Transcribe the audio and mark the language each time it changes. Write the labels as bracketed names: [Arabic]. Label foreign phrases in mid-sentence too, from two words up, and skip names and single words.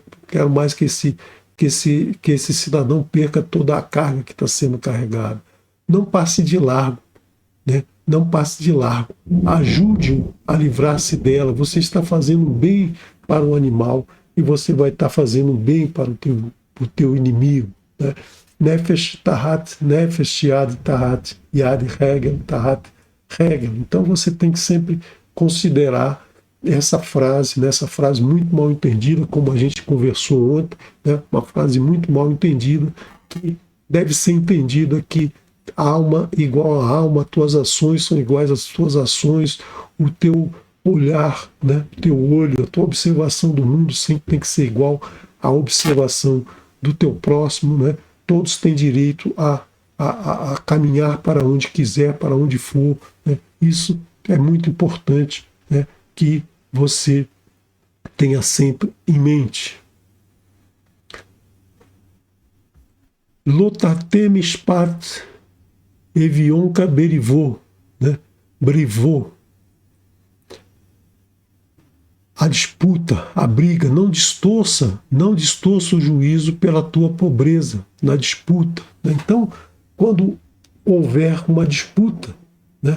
[Portuguese] Quero mais que esse cidadão perca toda a carga que está sendo carregada. Não passe de largo, né? Não passe de largo. Ajude-o a livrar-se dela. Você está fazendo bem para o animal e você vai estar fazendo bem para o teu inimigo. Né? [Hebrew] נפש תחת נפש יד תחת יד רגל תחת רגל. [Portuguese] Então você tem que sempre considerar essa frase, né? Essa frase muito mal entendida, como a gente conversou ontem, né? Uma frase muito mal entendida, que deve ser entendida que alma igual a alma, tuas ações são iguais às tuas ações, o teu olhar, né? O teu olho, a tua observação do mundo sempre tem que ser igual à observação do teu próximo, né? Todos têm direito a caminhar para onde quiser, para onde for. Né? Isso é muito importante, né? Que você tenha sempre em mente. [Hebrew] לא תטה משפט אביונך בריבו, [Portuguese] né? Brivô. A disputa, a briga, não distorça o juízo pela tua pobreza na disputa. Né? Então, quando houver uma disputa, né?